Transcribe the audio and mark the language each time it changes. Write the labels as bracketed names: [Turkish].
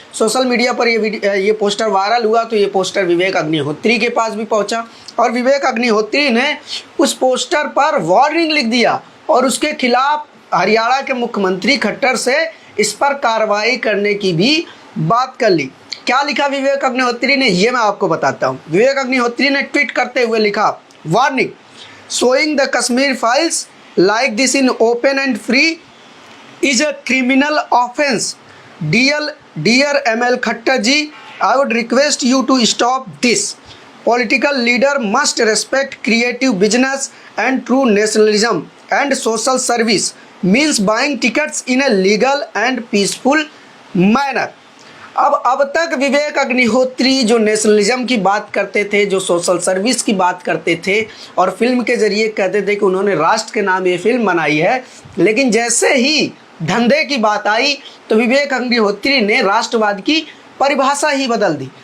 [Hindi] Social media पर ये poster viral हुआ तो ये पोस्टर विवेक अग्निहोत्री के पास भी पहुँचा और विवेक अग्निहोत्री ने उस पोस्टर पर वार्निंग लिख दिया और उसके खिलाफ हरियाणा के मुख्यमंत्री खट्टर से इस पर कार्रवाई करने की भी बात कर ली। क्या लिखा विवेक अग्निहोत्री ने, ये मैं आपको बताता हूँ। विवेक अग्निहोत्री ने ट्वीट करते हुए लिखा, warning, [English] showing the Kashmir files like this in open and free is a criminal offense. Dear ML Khattar ji, I would request you to stop this. Political leader must respect creative business and true nationalism, and social service means buying tickets in a legal and peaceful manner. [Hindi] अब तक विवेक अग्निहोत्री जो nationalism की बात करते थे, जो social service की बात करते थे और फिल्म के जरिए कहते थे कि उन्होंने राष्ट्र के नाम ये फिल्म बनाई है, लेकिन जैसे ही धंधे की बात आई तो विवेक अग्निहोत्री ने राष्ट्रवाद की परिभाषा ही बदल दी।